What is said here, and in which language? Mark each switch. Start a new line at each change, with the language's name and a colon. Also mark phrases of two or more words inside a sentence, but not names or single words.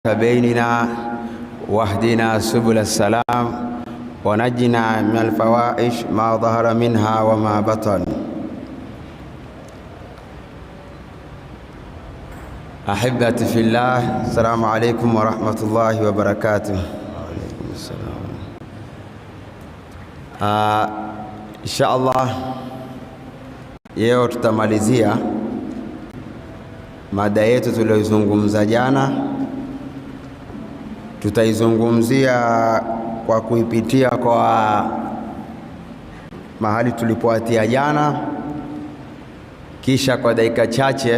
Arabic: بيننا واهدنا سبل السلام ونجنا من الفواحش ما ظهر منها وما بطن. أحبتي في الله، السلام عليكم ورحمة الله وبركاته. وعليكم السلام. إن شاء الله
Swahili: leo tutamalizia mada yetu tuliyozungumza jana. Tutaizungumzia kwa kuipitia kwa mahali tulipoatia jana, kisha kwa dakika chache.